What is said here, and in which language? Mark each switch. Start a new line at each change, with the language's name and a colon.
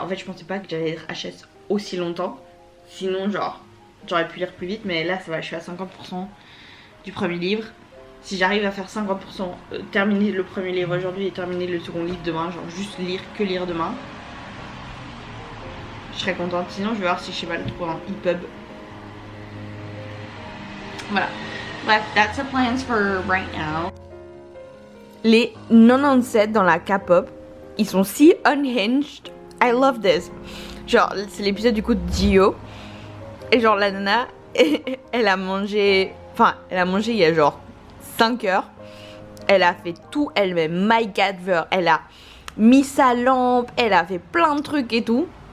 French: En fait je pensais pas que j'allais être HS aussi longtemps. Sinon genre j'aurais pu lire plus vite, mais là ça va, je suis à 50% du premier livre. Si j'arrive à faire 50%, terminer le premier livre aujourd'hui et terminer le second livre demain, genre juste lire demain, je serais contente. Sinon je vais voir si je sais pas le trouver en EPUB. Voilà.
English: Bref, that's the plans for right now.
French: Les 97 dans la K-pop, ils sont si unhinged.
English: I love this.
French: Genre c'est l'épisode du coup de Dio. Et genre la nana, elle a mangé il y a genre 5 heures. Elle a fait tout elle-même.
English: My God,
French: elle a mis sa lampe, elle a fait plein de trucs et tout.